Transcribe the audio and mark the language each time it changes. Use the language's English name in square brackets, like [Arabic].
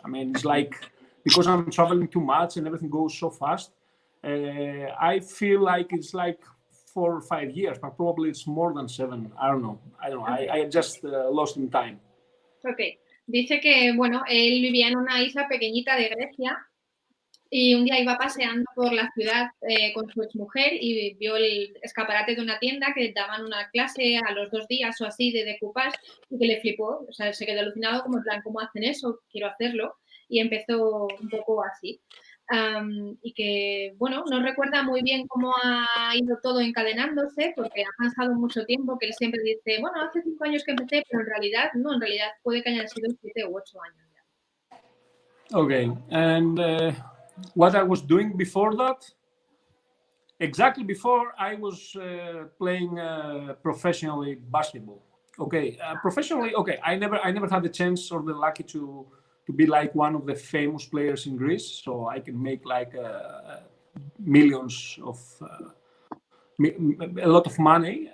[English] I mean, it's like, because I'm traveling too much and everything goes so fast, I feel like it's like 4 or 5 years, but probably it's more than 7. I don't know. I just lost in time. Ok. [Spanish] Dice que, bueno, él vivía en una isla pequeñita de Grecia y un día iba paseando por la ciudad con su exmujer y vio el escaparate de una tienda que daban una clase a los 2 días o así de decoupage y que le flipó. O sea, se quedó alucinado como en plan, ¿cómo hacen eso? Quiero hacerlo. Y empezó un poco así. Y que, bueno, no recuerda muy bien cómo ha ido todo encadenándose, porque ha pasado mucho tiempo, que él siempre dice, bueno, hace 5 años que empecé, pero en realidad puede que hayan sido 7 u 8 años ya. [English] Okay, and what I was doing before that, exactly before I was playing professionally basketball. Okay, professionally, okay, I never had the chance or the lucky to be like one of the famous players in Greece, so I can make like millions of a lot of money.